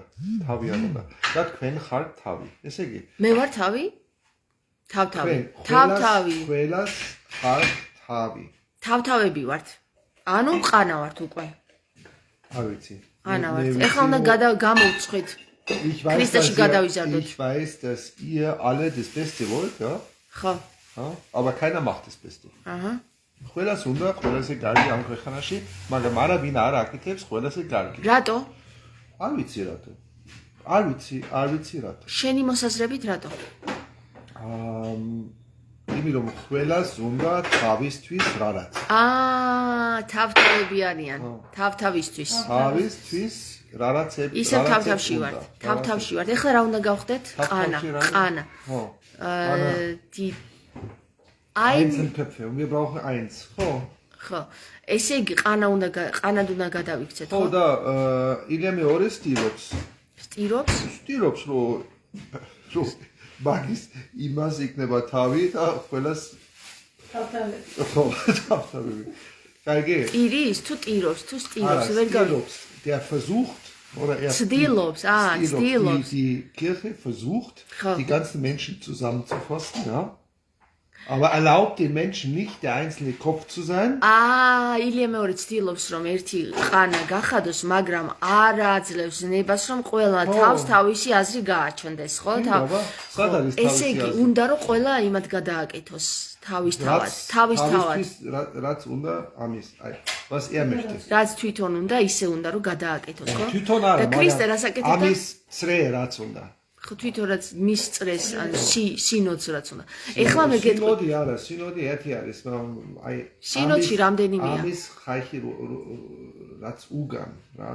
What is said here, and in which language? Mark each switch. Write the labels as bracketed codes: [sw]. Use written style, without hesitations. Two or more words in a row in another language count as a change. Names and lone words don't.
[ka] და თქვენ ხართ თავი. ესე იგი, მე ვარ თავი? თავ-თავი. ყველას ხართ თავი. თავ-თავები ვართ. ანუ ყანა ვართ უკვე. არ ვიცი. ყანა ვართ. ეხლა უნდა გამოვწყვით. [de] Ich weiß, dass ihr alle das Beste wollt, ja? Ja. Aber keiner macht das Beste. Aha. [ka] ყველას უნდა, ყველასე კარგი ამ ქვეყანაში, მაგრამ არა ვინ არ აკეთებს, ყველასე კარგი. რატო? არ ვიცი რატო. არ ვიცი რატო. შენი მოსაზრებით რატო? იმით რომ ყველას უნდა თავისთვის რაღაც. თავთავები არიან. თავთავისთვის. თავისთვის რაღაცები. ისევ თავთავში ვართ. თავთავში ვართ. ეხლა რა უნდა გავხდეთ? ყანა. ხო. [de] Einzelköpfe, und wir brauchen eins. [ka] ხო. ესე იგი ყანად უნდა გადავიქცეთ, ხო? ხო და ილია მეორე სტილობს. სტილობს რომ მაგის იმას იქნება თავი და ყველას თავთავები. კარგი? ტირის თუ ტირობს, თუ სტილობს, ვერ გავიგებს. [de] Der versucht oder er stillobs, die Kirche versucht, die ganzen Menschen zusammenzufassen, ja? Aber erlaubt den Menschen nicht, der einzelne Kopf zu sein. [ka] ილია მეორე ცდილობს, რომ ერთი ყანა გახადოს, მაგრამ არ აძლევს ნებას, რომ ყველა თავისი აზრი გააჩნდეს, ხო? ესე იგი, უნდა რომ ყველა იმად გადააკეთოს, თავისთავად. რაც უნდა ამის, [de] was er möchte. [ka] რაც თვითონ უნდა, ისე უნდა რომ გადააკეთოს, ხო? თვითონ არა, მაგრამ ამის წრე რაც უნდა. ხო თვითონ რაც მის წრეს, ან სინოდს რაც უნდა. ეხლა მე გეტყვი. სინოდი ერთი არის, აი სინოდში რამდენიმეა? ამის ხაიხი რაც უგან, რა.